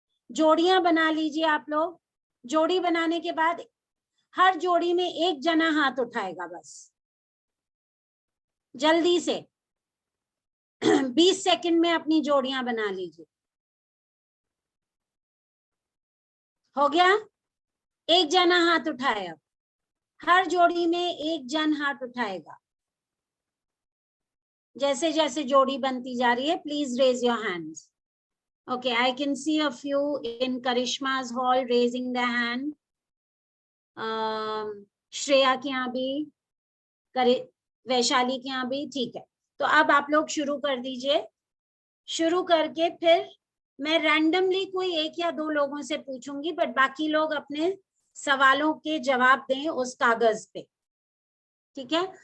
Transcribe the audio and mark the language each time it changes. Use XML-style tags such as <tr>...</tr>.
<hi>जोड़ियां बना लीजिए आप लोग। जोड़ी बनाने के बाद हर जोड़ी में एक जना हाथ उठाएगा बस, जल्दी से 20 सेकंड में अपनी जोड़ियां बना लीजिए। हो गया? एक जना हाथ उठाए, अब हर जोड़ी में एक जन हाथ उठाएगा। जैसे जैसे जोड़ी बनती जा रही है,</hi> <en>Please raise your hands. Okay, I can see a few in Karishma's hall raising their hand.</en> <hi>Shreya के यहाँ भी, वैशाली के यहाँ भी, ठीक है। तो अब आप लोग शुरू कर दीजिए। शुरू करके फिर मैं रैंडमली कोई एक या दो लोगों से पूछूंगी, बट बाकी लोग अपने सवालों के जवाब दें उस कागज पे, ठीक है।</hi>